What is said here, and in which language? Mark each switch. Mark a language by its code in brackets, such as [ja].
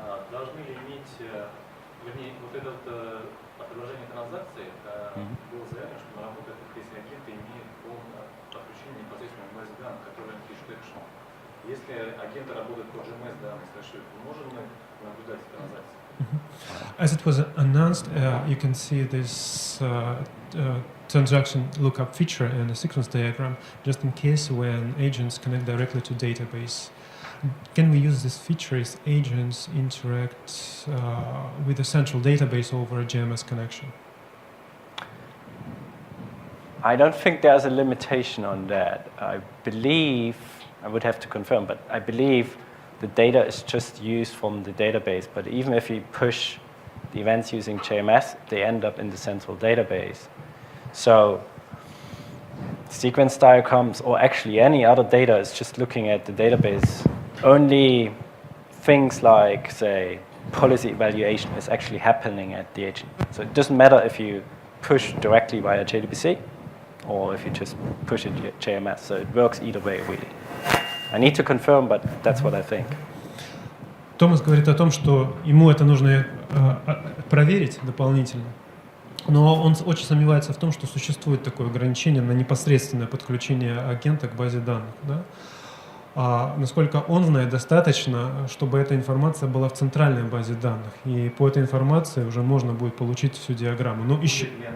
[ru] Должны ли иметь, вернее, вот это отображение транзакций было заявлено, что работает, если агенты имеют полное подключение непосредственно к базе данных, которые пишут экшен. Если агенты работают по GMS данных, можем мы наблюдать транзакции? [en] As it was announced, you can see this transaction lookup feature in the sequence diagram, just in case when agents connect directly to database. Can we use this feature if agents interact with a central database over a GMS connection? I don't think there's a limitation on that. I believe, I would have to confirm, but I believe the data is just used from the database. But even if you push the events using JMS, they end up in the central database. So sequence diagrams, or actually any other data, is just looking at the database. Only things like, say, policy evaluation is actually happening at the agent. So it doesn't matter if you push directly via JDBC or if you just push it JMS. So it works either way, really. I need to confirm, but that's what I think. [ru] Томас говорит о том, что ему это нужно проверить дополнительно, но он очень сомневается в том, что существует такое ограничение на непосредственное подключение агента к базе данных. Да? Насколько он знает, достаточно, чтобы эта информация была в центральной базе данных, и по этой информации уже можно будет получить всю диаграмму. Но еще...